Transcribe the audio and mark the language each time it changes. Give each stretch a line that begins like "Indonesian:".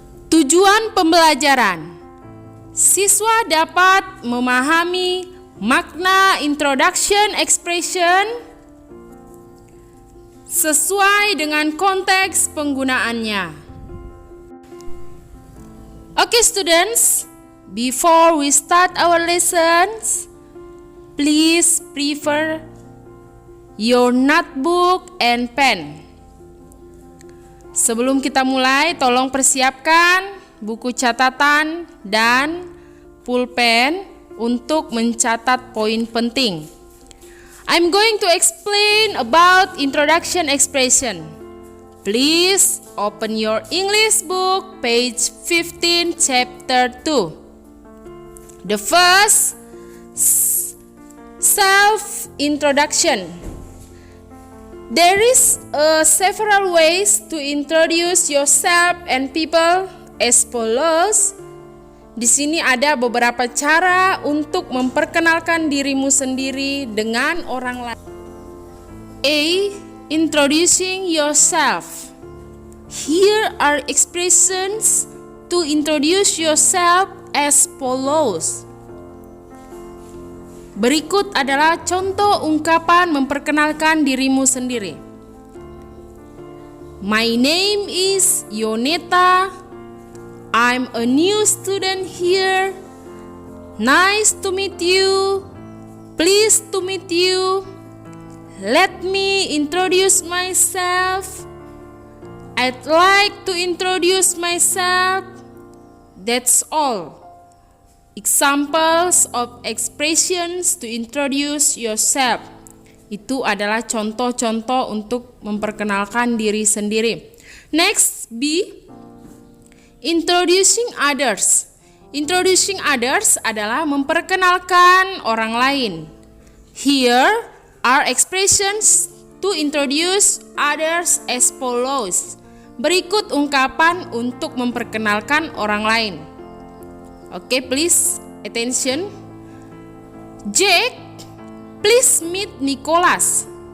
Indonesian: Tujuan pembelajaran: siswa dapat memahami makna introduction expression sesuai dengan konteks penggunaannya.
English: Okay, students, before we start our lessons, please prepare your notebook and pen.
Indonesian: Sebelum kita mulai, tolong persiapkan buku catatan dan pulpen untuk mencatat poin penting.
English: I'm going to explain about introduction expression. Please open your English book, page 15, chapter 2. The first, self-introduction. There is several ways to introduce yourself and people as follows.
Indonesian: Di sini ada beberapa cara untuk memperkenalkan dirimu sendiri dengan orang lain.
English: A. Introducing yourself. Here are expressions to introduce yourself as follows.
Indonesian: Berikut adalah contoh ungkapan memperkenalkan dirimu sendiri.
English: My name is Yoneta. I'm a new student here. Nice to meet you. Pleased to meet you. Let me introduce myself. I'd like to introduce myself. That's all. Examples of expressions to introduce yourself.
Indonesian: Itu adalah contoh-contoh untuk memperkenalkan diri sendiri. Next, B.
English: Introducing others. Introducing others adalah memperkenalkan orang lain. Here are expressions to introduce others as follows.
Indonesian: Berikut ungkapan untuk memperkenalkan orang lain.
English: Okay, please attention. Jack, please meet Nicholas.